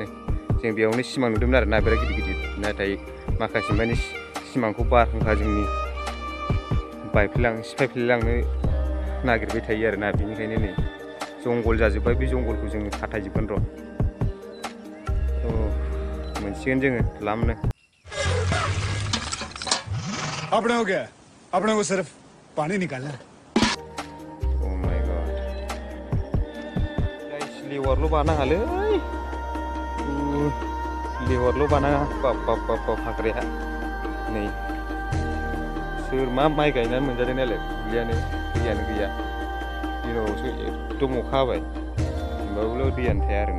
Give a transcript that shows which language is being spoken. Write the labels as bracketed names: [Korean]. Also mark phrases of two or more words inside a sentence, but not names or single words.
[Bodo] जों बेयावनो सिमां नुदोंमोन आरोना बिराद गिदिर गिदिर। नाथाय माखासे माने सिमांखौ बारहुंखा जोंनि सिफायफ्लेलांनो नागिरबाय थायो आरोना। बेनिखायनो नै जंगल जाजोब्बाय, बे जंगलखौ जोङो खाथायजोबगोन र'। मोनसिगोन जोङो लामनो। [Hindi] अपने हो गया, अपने को सिर्फ पानी निकालना है। [English] Oh my god guys, [Bodo] लेवारल' बानाङालै, लेवारल' बानाङा। बाब हाग्राया नै सोर मा माइ गायनानै मोनजादों नालाय, दैयानो गैया। दिनावसो एकदम अखा हाबाय, होमबाबो दैयानो थाया आरोना।